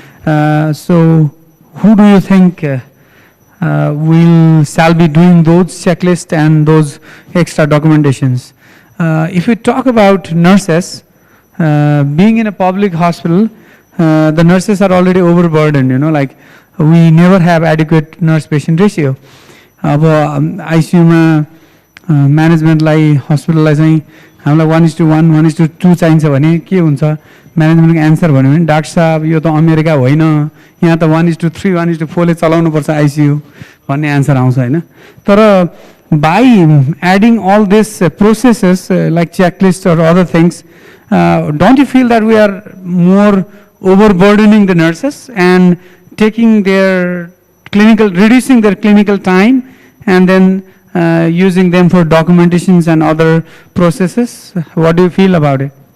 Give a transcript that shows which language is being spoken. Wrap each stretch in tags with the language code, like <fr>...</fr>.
<en>So, who do you think shall be doing those checklists and those extra documentations? If we talk about nurses, being in a public hospital, the nurses are already overburdened. Like we never have adequate nurse-patient ratio.</en> <ne>अब आइसियूमा म्यानेजमेन्टलाई हस्पिटललाई चाहिँ हामीलाई 1:1, 1:2 चाहिन्छ भने के हुन्छ म्यानेजमेन्टको answer भन्यो भने doctor साहब यो त अमेरिका होइन, यहाँ त 1:3, 1:4 ले चलाउनुपर्छ आइसियू भन्ने एन्सर आउँछ होइन.</ne> <en>तर by adding all these processes like checklist or other things, don't you feel that we are more overburdening the nurses and taking their reducing their clinical time and then using them for documentations and other processes? What do you feel about it?</en>